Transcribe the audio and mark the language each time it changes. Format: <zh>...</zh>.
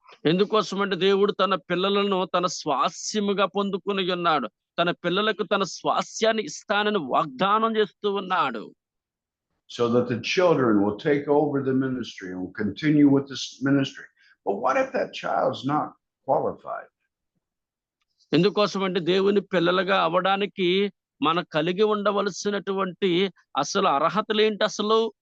<te>ఎందుకోసం అంటే దేవుడు తన పిల్లలను తన స్వాస్యముగా పొందుకుని ఉన్నాడు. తన పిల్లలకు తన స్వాస్యాన్ని ఇస్తానని వాగ్దానం చేస్తూ ఉన్నాడు.</te> <en>So that the children will take over the ministry and will continue with this ministry. But what if that child's not qualified?</en> <te>ఎందుకోసం అంటే దేవుని పిల్లలుగా అవడానికి మన కలిగి ఉండవలసినటువంటి అసలు అర్హతలు ఏంటి అసలు?</te>